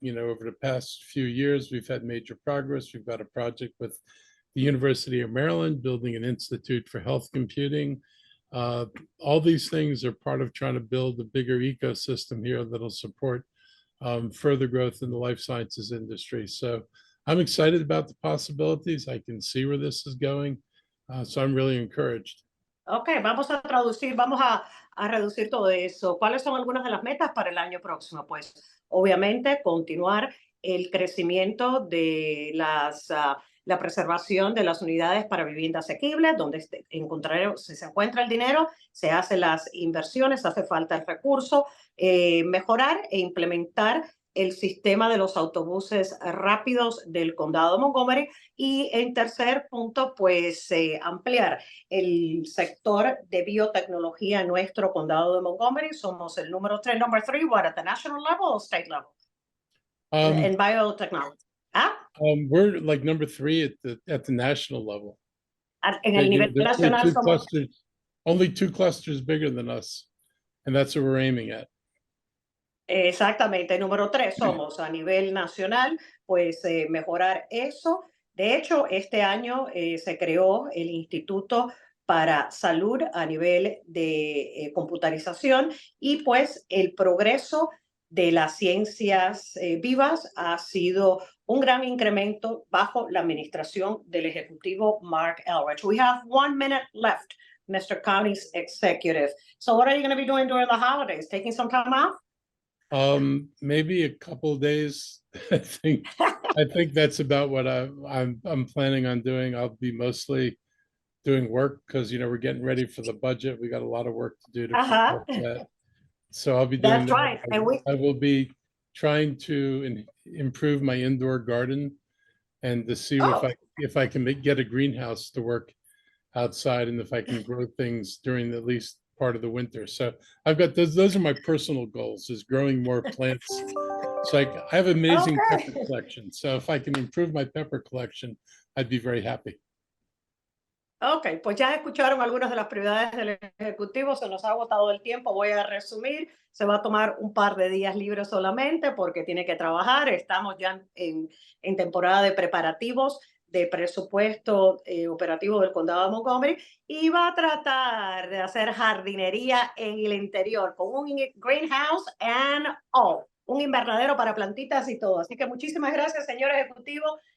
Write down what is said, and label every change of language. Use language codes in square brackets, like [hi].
[en] Over the past few years, we've had major progress. We've got a project with the University of Maryland, building an institute for health computing. All these things are part of trying to build a bigger ecosystem here that'll support further growth in the life sciences industry. So I'm excited about the possibilities. I can see where this is going. So I'm really encouraged. [es] Ok, vamos a traducir, vamos a reducir todo eso. ¿Cuáles son algunas de las metas para el año próximo? Pues obviamente continuar el crecimiento de la preservación de las unidades para vivienda asequible, donde si se encuentra el dinero, se hacen las inversiones, hace falta el recurso, mejorar e implementar el sistema de los autobuses rápidos del condado de Montgomery y en tercer punto, pues ampliar el sector de biotecnología en nuestro condado de Montgomery. Somos el número 3, [en] number 3, what, at the national level or state level? In biotechnology. We're like number 3 at the national level. [es] En el nivel nacional somos... [en] Only 2 clusters bigger than us, and that's what we're aiming at. [es] Exactamente, número 3 somos a nivel nacional, pues mejorar eso. De hecho, este año se creó el Instituto para Salud a nivel de computarización y pues el progreso de las ciencias vivas ha sido un gran incremento bajo la administración del ejecutivo Marc Elrich. [en] We have 1 minute left, Mr. County's executive. So what are you going to be doing during the holidays? Taking some time off? Maybe a couple of days. I think that's about what I'm planning on doing. I'll be mostly doing work because we're getting ready for the budget. We got a lot of work to do to prepare for that. So I'll be doing That's right. And I will be trying to improve my indoor garden and to see if I can get a greenhouse to work outside and if I can grow things during at least part of the winter. So I've got those are my personal goals, is growing more plants. It's like I have amazing pepper collection. So if I can improve my pepper collection, I'd be very happy. [es] Ok, pues ya escucharon algunas de las prioridades del Ejecutivo, se nos ha agotado el tiempo, voy a resumir, se va a tomar un par de días libres solamente porque tiene que trabajar, estamos ya en temporada de preparativos de presupuesto operativo del condado de Montgomery y va a tratar de hacer jardinería en el interior con un greenhouse and un invernadero para plantitas y todo. Así que muchísimas gracias, señor Ejecutivo.